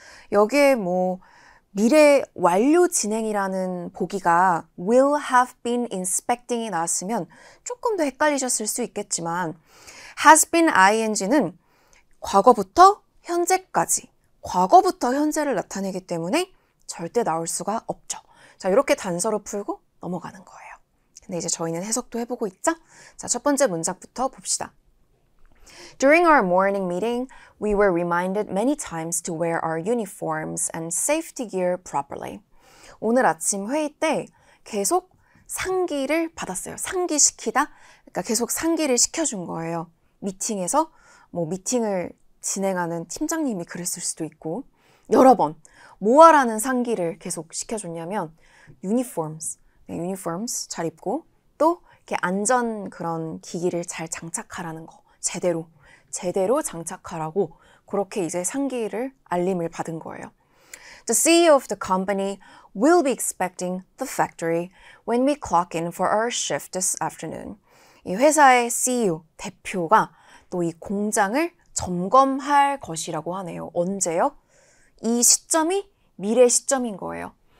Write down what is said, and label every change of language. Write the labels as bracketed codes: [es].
[ko] 여기에 미래 완료 진행이라는 보기가 [en] will have been inspecting [ko] 이 나왔으면 조금 더 헷갈리셨을 수 있겠지만 [en] has been ing [ko] 는 과거부터 현재까지, 과거부터 현재를 나타내기 때문에 절대 나올 수가 없죠. 자, 이렇게 단서로 풀고 넘어가는 거예요. 근데 이제 저희는 해석도 해보고 있죠? 자, 첫 번째 문장부터 봅시다. [en] During our morning meeting, we were reminded many times to wear our uniforms and safety gear properly. [ko] 오늘 아침 회의 때 계속 상기를 받았어요. 상기시키다? 그러니까 계속 상기를 시켜준 거예요. 미팅에서 뭐 미팅을 진행하는 팀장님이 그랬을 수도 있고 여러 번 뭐 하라는 상기를 계속 시켜줬냐면 uniforms, uniforms 잘 입고 또 이렇게 안전 그런 기기를 잘 장착하라는 거 제대로 장착하라고 그렇게 이제 상기를 알림을 받은 거예요. [en] The CEO of the company will be expecting the factory when we clock in for our shift this afternoon. [ko] 이 회사의 CEO, 대표가 또 이 공장을 점검할 것이라고 하네요. 언제요? 이 시점이 미래 시점인 거예요.